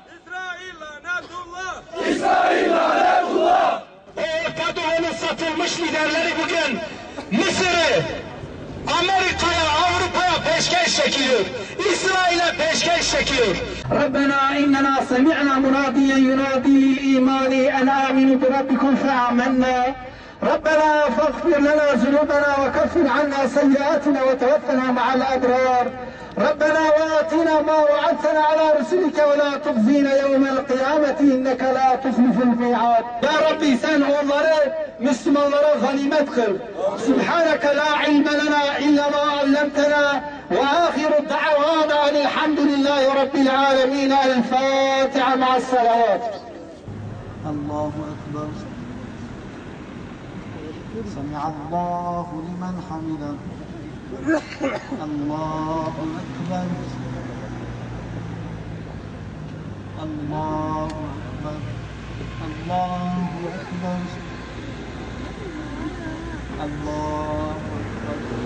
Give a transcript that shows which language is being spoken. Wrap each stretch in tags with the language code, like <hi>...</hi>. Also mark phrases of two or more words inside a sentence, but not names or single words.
<tr>İsrail lanetullah. İsrail lanetullah. Orta Doğu'nun satılmış liderleri bugün Mısır'ı Amerika'ya, Avrupa'ya peşkeş çekiyor. İsrail'e peşkeş çekiyor.</tr> <ar>ربنا إننا سمعنا مناديا ينادي للإيمان أن آمنوا بربكم فآمنا. ربنا فاغفر لنا ذنوبنا وكفر عنا سيئاتنا وتوفنا مع الأبرار ربنا وآتنا ما وعدتنا على رسلك ولا تخزينا يوم القيامة إنك لا تخلف الميعاد يا ربي</ar> <tr>sen onları Müslümanlara ganimet kıl.</tr> <ar>سبحانك لا علم لنا إلا ما علمتنا وآخر دعوانا الحمد لله رب العالمين. الفاتحة مع الصلوات. الله أكبر. سمع الله لمن حمده الله أكبر الله أكبر الله أكبر الله أكبر</ar>